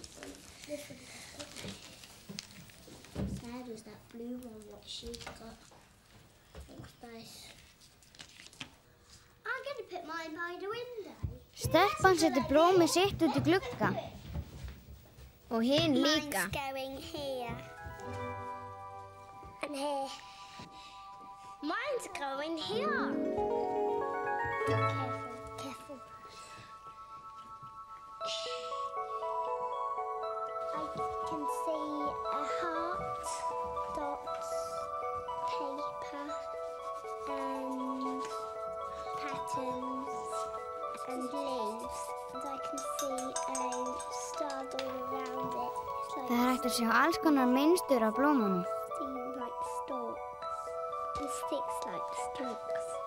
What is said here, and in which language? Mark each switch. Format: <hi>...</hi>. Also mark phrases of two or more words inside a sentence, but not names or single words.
<en>Sad is that blue one what she's got. Looks nice. I'm gonna put mine by the window.</en> <is>Stelpan setur blómið sitt út í glugga. Og hinn líka.</is> <en>Mine's going here. And here. Mine's going here. Careful, careful. I can see a heart, dots, paper, and patterns, and leaves. And I can see a star all around it. It's</en> <is>Það er hægt að sjá alls konar mynstur á blómunum.</is> <en>like stalks. And sticks like stalks.</en>